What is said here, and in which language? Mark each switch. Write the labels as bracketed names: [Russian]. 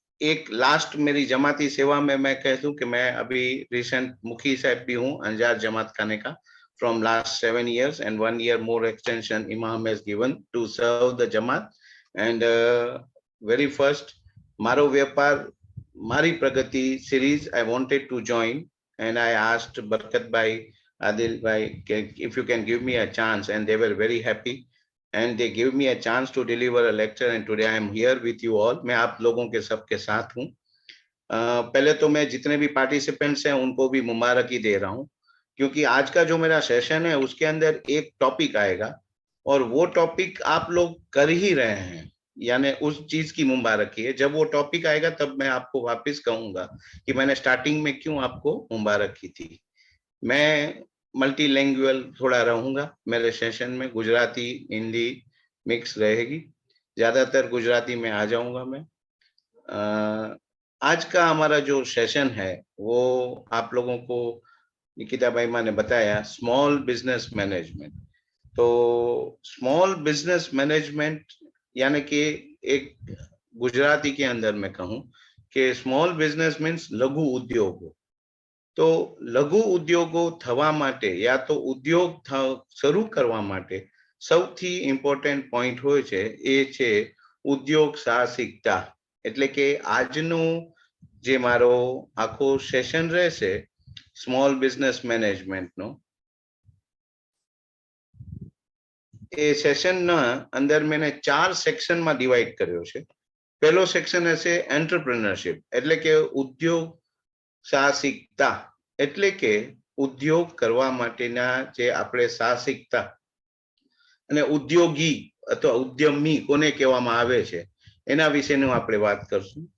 [Hindi] एक लास्ट मेरी जमाती सेवा में मैं कह दूं कि मैं अभी रिसेंट मुखी साहब भी हूं अंजार जमात खाने का [English] from last 7 years, and 1 year more extension Imam has given to serve the Jamaat. And very first Maro Vyapar Mari Pragati series I wanted to join, and I asked Barkat Bhai, Adil Bhai, if you can give me a chance, and they were very happy. And they gave me a chance to deliver a lecture, and today I am here with you all. [Hindi] मैं आप लोगों के सबके साथ हूँ। पहले तो मैं जितने भी पार्टिसिपेंट्स हैं उनको भी मुबारकी दे रहा हूँ, क्योंकि आज का जो मेरा सेशन है उसके अंदर एक टॉपिक आएगा और वो टॉपिक आप लोग कर ही रहे हैं, यानी उस चीज की मुबारकी है। जब वो टॉपिक आएगा तब मैं आपको वापस कहूंगा कि मैंने स्टार्टिंग में क्यों आपको मुबारक की थी। मैं मल्टीलैंग्वेज थोड़ा रहूंगा मेरे सेशन में, गुजराती हिंदी मिक्स रहेगी, ज्यादातर गुजराती में आ जाऊंगा मैं। आज का हमारा जो सेशन है वो आप लोगों को निकिता भाई ने बताया, स्मॉल बिजनेस मैनेजमेंट। तो स्मॉल बिजनेस मैनेजमेंट यानी कि एक गुजराती के अंदर मैं कहूं कि स्मॉल बिजनेस मीन्स लघु उद्योगो। [Gujarati] तो लघु उद्योगो थवा माटे या तो उद्योग शुरू करवा माटे સૌથી ઇમ્પોર્ટન્ટ પોઈન્ટ હોય છે એ છે ઉદ્યોગ સાહસિકતા। એટલે કે આજનો જે મારો આખો સેશન રહેશે સ્મોલ બિઝનેસ મેનેજમેન્ટનો, એ સેશનના અંદર મેં 4 સેક્શનમાં ડિવાઈડ કર્યો છે। પહેલો સેક્શન હશે એન્ટરપ્રેન્યોરશિપ, એટલે કે ઉદ્યોગ સાહસિકતા, એટલે કે ઉદ્યોગ કરવા માટેના જે આપણે સાહસિકતા અને ઉદ્યોગી અથવા ઉદ્યમી કોને કહેવામાં આવે છે એના વિશેનું આપણે વાત કરશું।